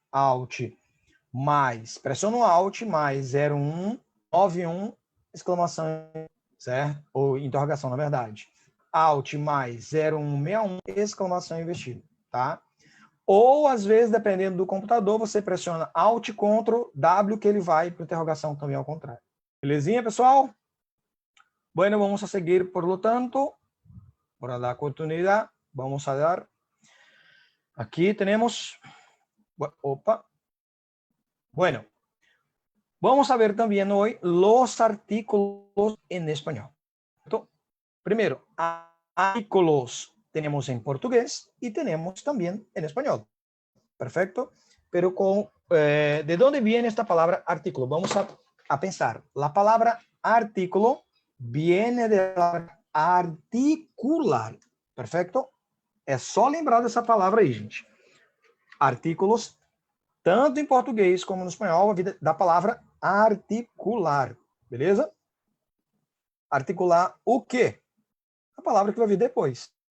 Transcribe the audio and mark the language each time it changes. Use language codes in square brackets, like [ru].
[pt] Alt mais, pressiona o Alt mais 0191, exclamação, certo? Ou interrogação, na verdade. Alt mais 0161, exclamação invertida, tá? Ou, às vezes, dependendo do computador, você pressiona Alt, Ctrl, W, que ele vai para interrogação também ao contrário. Belezinha, pessoal? [es] Bueno, vamos a seguir, por lo tanto, para dar continuidad, vamos a dar, aquí tenemos, opa, bueno, vamos a ver también hoy los artículos en español. Primero, artículos tenemos en portugués y tenemos también en español. Perfecto. Pero ¿de dónde viene esta palabra artículo? Vamos a pensar. La palabra artículo viene de la articular. Perfecto. [pt] É só lembrar dessa palavra aí, gente. Artículos, tanto em português como no espanhol, da palavra articular. Beleza? Articular o quê? A palavra que vai vir depois.